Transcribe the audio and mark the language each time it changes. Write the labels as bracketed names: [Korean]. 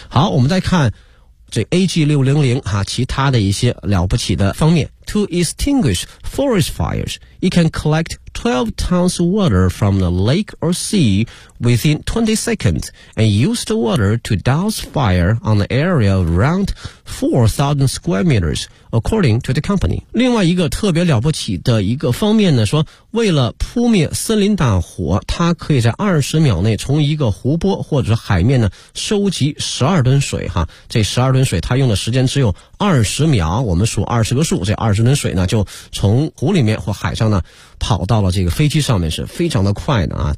[Chinese] 好，我们再看这 AG600 哈，其他的一些了不起的方面。 [English] To extinguish forest fires, it can collect 12 tons of water from the lake or sea within 20 seconds and use the water to douse fire on the area of around 4,000 square meters, according to the company. [Chinese] 另外一个特别了不起的一个方面呢，说为了扑灭森林大火，它可以在20秒内从一个湖泊或者海面呢收集12吨水哈。这12吨水它用的时间只有20秒，我们数20个数，这20吨水呢就从湖里面或海上呢跑到了这个飞机上面，是非常的快的啊。